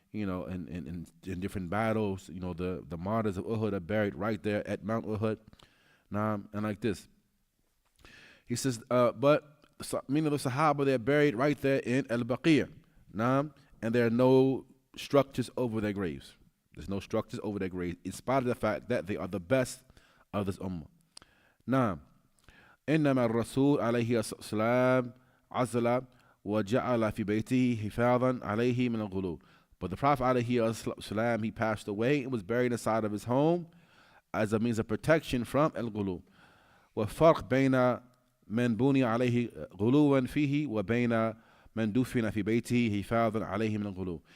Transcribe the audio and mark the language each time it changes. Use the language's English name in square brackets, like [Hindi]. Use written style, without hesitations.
[English] in different battles. The martyrs of Uhud are buried right there at Mount Uhud. And like this. He says, but meaning the Sahaba, they're buried right there in Al-Baqiyah. And there are no structures over their graves. There's no structures over their graves, in spite of the fact that they are the best of this ummah. [Arabic] Now, إنما الرسول عليه السلام عزل وجعل في بيته حفاظا عليه من الغلو. [English] But the Prophet عليه السلام, he passed away and was buried inside of his home as a means of protection from al-ghulu. [Arabic] وفرق بين من بني عليه غلوا فيه وبين من دفن في بيته حفاظا عليه من الغلو.